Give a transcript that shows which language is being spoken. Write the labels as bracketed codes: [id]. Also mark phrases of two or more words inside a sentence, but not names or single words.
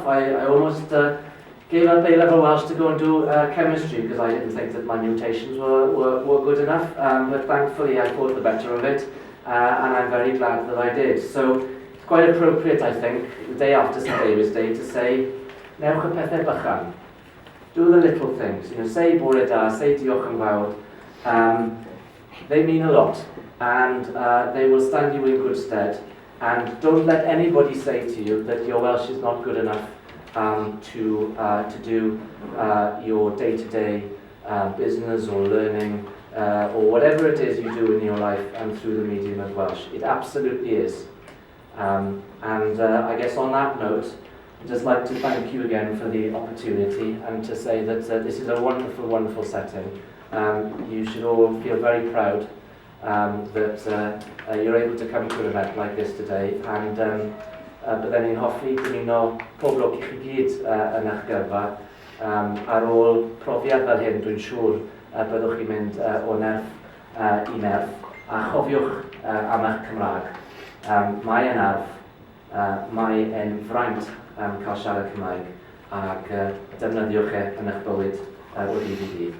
[en] I almost gave up A-level Welsh to go and do chemistry because I didn't think that my mutations were good enough. But thankfully I thought the better of it, and I'm very glad that I did. So it's quite appropriate, I think, the day after St David's Day to say, [cy] Newch y pethau bychan. [en] Do the little things. You know, say [cy] bore da, [en] say [cy] diolch yn fawr. [en] They mean a lot, and they will stand you in good stead. And don't let anybody say to you that your Welsh is not good enough to do your day-to-day business or learning or whatever it is you do in your life and through the medium of Welsh. It absolutely is. And I guess on that note, I'd just like to thank you again for the opportunity and to say that this is a wonderful, wonderful setting. You should all feel very proud that you're able to come to an event like this today, and [cy] bydden ni'n hoffi dymuno pob lwc i chi gyd yn eich gyrfa. Ar ôl profiad fel hyn, dwi'n siŵr byddwch chi'n mynd o nerth i nerth, a chofiwch am eich Cymraeg. Mae yn arf, mae yn fraint cael siarad Cymraeg, ac defnyddiwch yn eich bywyd o ddydd i ddydd.